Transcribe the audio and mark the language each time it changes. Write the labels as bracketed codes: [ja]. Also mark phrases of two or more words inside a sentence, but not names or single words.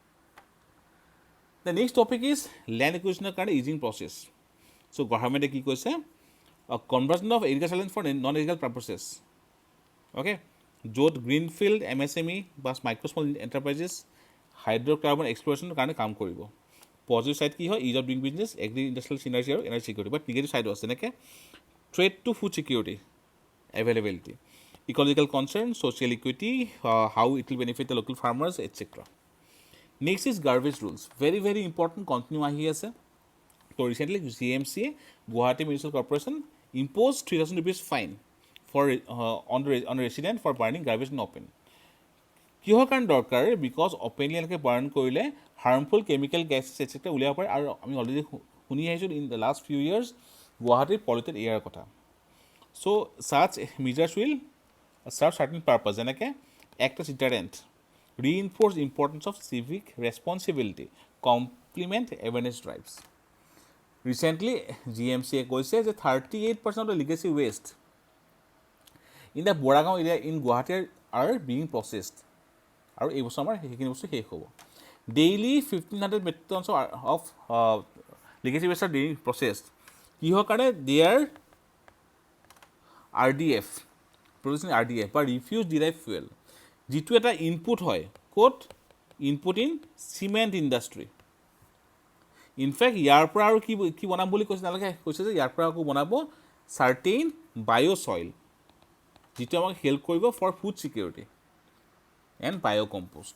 [en] the next topic is land acquisitionৰ কাৰণে easing process so governmentে [as] কি কৈছে [en] conversion of agricultural land for non agricultural purposes okay য'ত greenfield MSME বা micro small enterprises hydrocarbon explorationৰ [as] কাৰণে কাম কৰিব [en] positive side [as] কি হয় [en] ease of doing business agri industrial synergy আৰু energy security but negative sideও [as] আছে যেনেকৈ [en] threat to food security availability ecological concern social equity how it will benefit the local farmers etcetera next is garbage rules very very important continue [as] আহি আছে তো [en] recently GMCয়ে Guwahati municipal corporation imposes 3,000 rupees fine for on resident for burning garbage in open [as] কিহৰ কাৰণে দৰকাৰ [en] because openly [as] এনেকৈ বাৰ্ণ কৰিলে [en] harmful chemical gas etcetera [as] উলিয়াব পাৰে আৰু আমি অলৰেডি শুনি আহিছোঁ [en] in the last few years গুৱাহাটীৰ polluted air কথা so such measures will serve certain purpose যেনেকৈ act as deterrent, reinforce importance of civic responsibility, complement awareness drives. Recently, GMCA [as] কৈছে যে [en] 38% of legacy waste in the Boragaon area in Guwahati are being processed. [as] আৰু এই বছৰ আমাৰ সেইখিনি বস্তু শেষ হ'ব। [en] Daily 1500 metric tons of legacy waste are being processed. [as] কিহৰ কাৰণে? [en] Their RDF, producing RDF [as] বা [en] refuse derived fuel, [as] যিটো এটা ইনপুট হয় ক'ত? [en] input in cement industry. [as] ইনফেক্ট ইয়াৰ পৰা আৰু কি বনাম বুলি কৈছে তেওঁলোকে? কৈছে যে ইয়াৰ পৰা আকৌ বনাব [en] certain biosoil, [as] যিটো আমাক হেল্প কৰিব [en] for food security and biocompost.